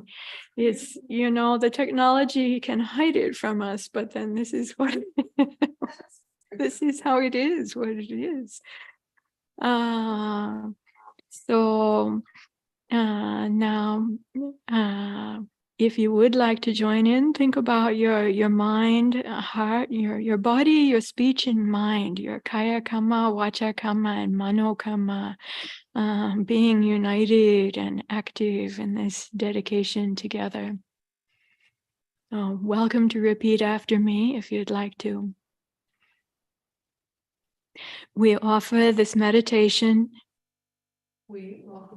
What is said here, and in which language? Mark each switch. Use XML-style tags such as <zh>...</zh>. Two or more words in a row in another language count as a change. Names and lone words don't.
<en>It's, the technology can hide it from us, but then this is what This is how it is, what it is. So now, if you would like to join in, think about your mind, heart, your body, your speech and mind, your</en> <pi>kaya kamma, vacha kamma,</pi> <en>and</en> <pi>mano kamma,</pi> <en>being united and active in this dedication together. Welcome to repeat after me if you'd like to. We offer this meditation We offer</en>